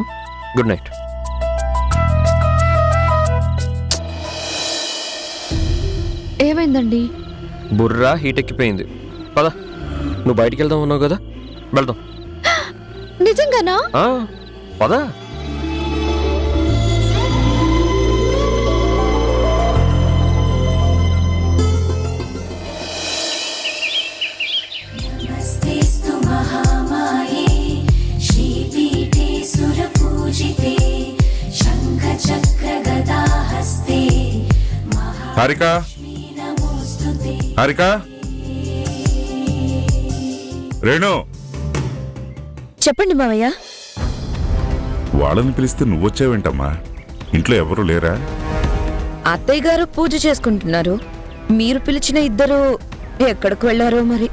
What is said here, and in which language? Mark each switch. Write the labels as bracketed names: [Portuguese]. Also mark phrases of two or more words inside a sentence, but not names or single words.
[English] good night. [Telugu] ఏమైందండి? బుర్రా హీట్ ఎక్కిపోయింది. పద, నువ్వు బయటికి వెళ్దాం ఉన్నావు కదా, వెళ్దాం. నిజంగానా? ఆ, పద. [Sanskrit] नमस्तेस्तु महामाये श्रीपीठे सुरपूजिते शङ्खचक्रगदाहस्ते [Telugu] హారిక, [Sanskrit] नमोऽस्तुते [Telugu] హారిక, రేణు, చెప్పండి మావయ్య. వాళ్ళని పిలిస్తే నువ్వొచ్చావేంటమ్మా? ఇంట్లో ఎవరు లేరా? అత్తయ్య గారు పూజ చేసుకుంటున్నారు. మీరు పిలిచిన ఇద్దరు ఎక్కడికి వెళ్ళారో మరి.